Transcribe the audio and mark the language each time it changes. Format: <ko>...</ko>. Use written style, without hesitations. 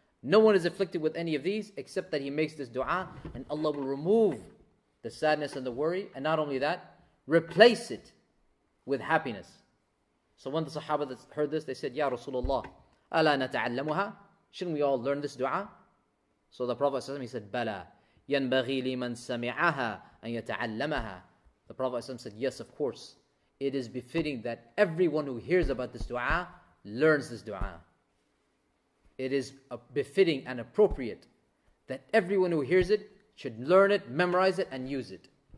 <en>No one is afflicted with any of these except that he makes this dua, and Allah will remove the sadness and the worry, and not only that, replace it with happiness. So when the Sahaba that heard this, they said, Ya Rasulullah,</en> <ar>أَلَا نَتَعَلَّمُهَا?</ar> <en>Shouldn't we all learn this dua? So the Prophet ﷺ, he said,</en> <ar>بَلَا يَنْبَغِي لِمَنْ سَمِعَهَا أَنْ يَتَعَلَّمَهَا.</ar> <en>The Prophet ﷺ said, yes, of course. It is befitting that everyone who hears about this dua learns this dua. It is befitting and appropriate that everyone who hears it should learn it, memorize it, and use it.</en>